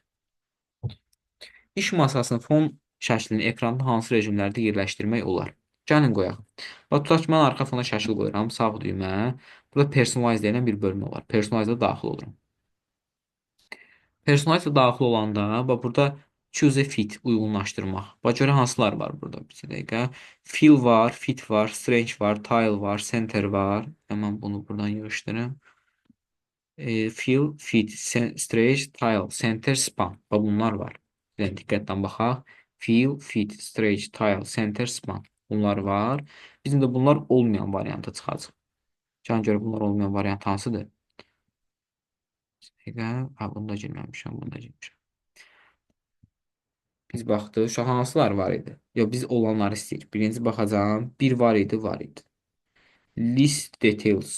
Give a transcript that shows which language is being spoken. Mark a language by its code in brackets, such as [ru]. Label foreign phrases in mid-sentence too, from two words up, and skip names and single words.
[az] İş masasının fon şəklini ekranda hansı rejimlərdə yerləşdirmək olar? Gəlin qoyaq. Və tutaq ki, mən arxa fona şəkil qoyuram, sağ düymə. Burada personalize deyilən bir bölmə var. Personalize-da daxil oluram. Personalize daxil olanda, bax burada [en] choose a fit, [az] uyğunlaşdırmaq. Bax görə hansılar var burada? Bir dəqiqə. Fill var, fit var, strange var, tile var, center var. Hemen bunu buradan yığışdırım. [en] Fill, fit, strange, tile, center, span. [az] Bax bunlar var. Diqqətlə baxaq. [en] Fill, fit, strange, tile, center, span. [az] Bunlar var. Bizim də bunlar olmayan varianta çıxacaq. Can görə bunlar olmayan variant hansıdır? Dəqiqə. Ha, bunda girməmişəm, bunda girmişəm. Biz baxdıq, şu hansılar var idi? Yox, biz olanları istəyirik. Birinci baxacağım. Bir var idi, var idi. [en] List details.